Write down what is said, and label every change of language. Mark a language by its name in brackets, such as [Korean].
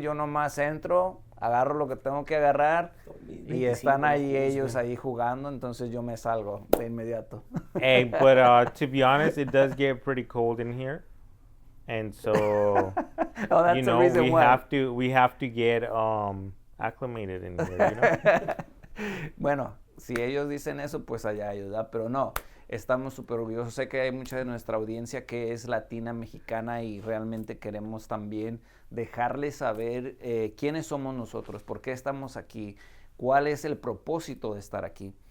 [Spanish] Yo nomás entro, agarro lo que tengo que agarrar y están ahí ellos ahí jugando. Entonces yo me salgo de inmediato. [English] Hey, but to be honest, it does get pretty cold in here. And so, that's the reason why. we have to get acclimated in here, [Spanish] Bueno, si ellos dicen eso, pues allá ellos, ¿verdad? Pero no, estamos súper orgullosos. Sé que hay mucha de nuestra audiencia que es latina, mexicana y realmente queremos también dejarles saber quiénes somos nosotros, por qué estamos aquí, cuál es el propósito de estar aquí.